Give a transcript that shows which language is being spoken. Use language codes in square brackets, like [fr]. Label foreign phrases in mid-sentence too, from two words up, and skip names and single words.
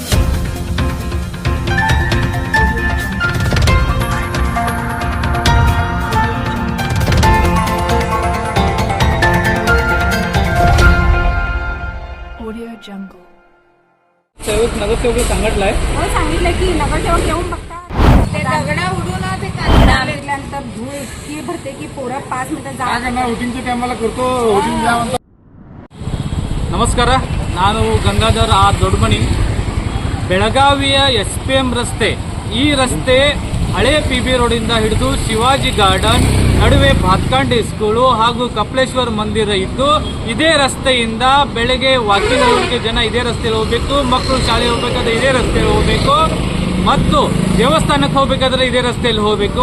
[mr] नगरसेवक सांगितलंय सांगितलं की नगरसेवक येऊन बघता ते दगडा उडून ते काढा लागल्यानंतर धूळ इतकी भरते की पोरं 5 मिनिटं जा वोटिंगच्या टायमाला करतो वोटिंग [kn] ನಮಸ್ಕಾರ, ನಾನು ಗಂಗಾಧರ್ ಆರ್ ದೊಡ್ಡಮನಿ. ಬೆಳಗಾವಿಯ SPM ರಸ್ತೆ, ಈ ರಸ್ತೆ ಹಳೆ PB ರೋಡಿಂದ ಹಿಡಿದು ಶಿವಾಜಿ ಗಾರ್ಡನ್ ನಡುವೆ ಭಾತ್ಕಂಡಿ ಸ್ಕೂಲು ಹಾಗೂ ಕಪಿಲೇಶ್ವರ ಮಂದಿರ ಇದ್ದು, ಇದೇ ರಸ್ತೆಯಿಂದ ಬೆಳಗ್ಗೆ ವಾಕಿಂಗ್ ಹೋಗಲಿಕ್ಕೆ ಜನ ಇದೇ ರಸ್ತೆಯಲ್ಲಿ ಹೋಗಬೇಕು, ಮಕ್ಕಳು ಶಾಲೆ ಹೋಗಬೇಕಾದ್ರೆ ಇದೇ ರಸ್ತೆಯಲ್ಲಿ ಹೋಗಬೇಕು, ಮತ್ತು ದೇವಸ್ಥಾನಕ್ಕೆ ಹೋಗಬೇಕಾದ್ರೆ ಇದೇ ರಸ್ತೆಯಲ್ಲಿ ಹೋಗಬೇಕು.